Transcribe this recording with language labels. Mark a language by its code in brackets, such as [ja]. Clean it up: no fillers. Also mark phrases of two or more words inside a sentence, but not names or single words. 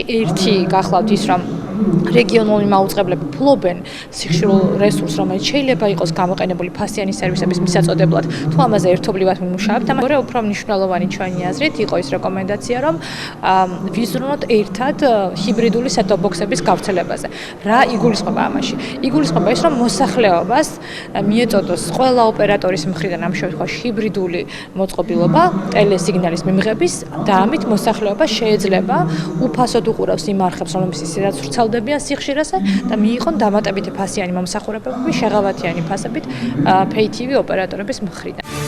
[ka] ერთი გახლავთ ის, რომ რეგიონული მაუწყებლები ფლობენ სიხშირულ რესურსს, რომელიც შეიძლება იყოს გამოყენებული ფასიანი სერვისების მისაწოდებლად, თუ ამაზე ერთობლივად მიმუშავებთ. ამაზე უფრო მნიშვნელოვანი ჩვენი აზრით იყო ის რეკომენდაცია, რომ ვიზრუნოთ ერთად ჰიბრიდული [en] set-top box-ების [ka] გავრცელებაზე. რა იგულისხმება ამაში? იგულისხმება ის, რომ მოსახლეობას მიეწოდოს ყველა ოპერატორის მხრიდან ამ შემთხვევაში ჰიბრიდული მოწყობილობა ტელესიგნალის მიმღების და ამით მოსახლეობა შეიძლება უფასოდ უყურავს იმ არხებს, რომლებიც ისედაც ვრცელდებიან სიხშირეზე და მიიღონ დამატებითი ფასიანი მომსახურებები შეღავათიანი ფასებით [en] pay TV [ka] ოპერატორების მხრიდან.